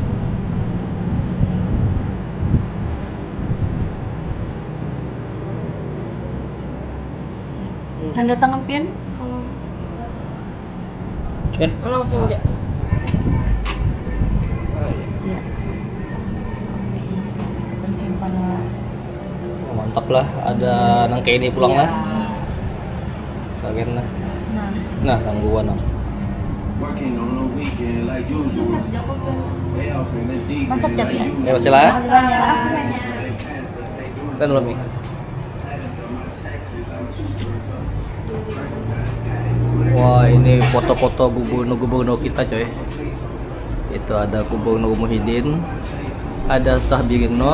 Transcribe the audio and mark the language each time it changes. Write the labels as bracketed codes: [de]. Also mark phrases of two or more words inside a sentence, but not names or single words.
[bjn] Tanda tangan pian? [id] Oke. Langsung aja. Iya. Simpan lah. Oh, [bjn] mantap lah, ada nang kayak ini pulang lah. [id] Kalian lah. Nah, [bjn] Nah, gangguan nang. [en] Working on a weekend like usual. Way off in the deep [id] masuk [en] end [id] ya [en] like [bjn] pian. [en] usual. [id] Ya, masih lah. Makasih banyak. Kan belum nih. Wah, ini foto-foto gubernur kita coy. Itu ada Gubernur Muhyiddin, ada Sahbirin Nur.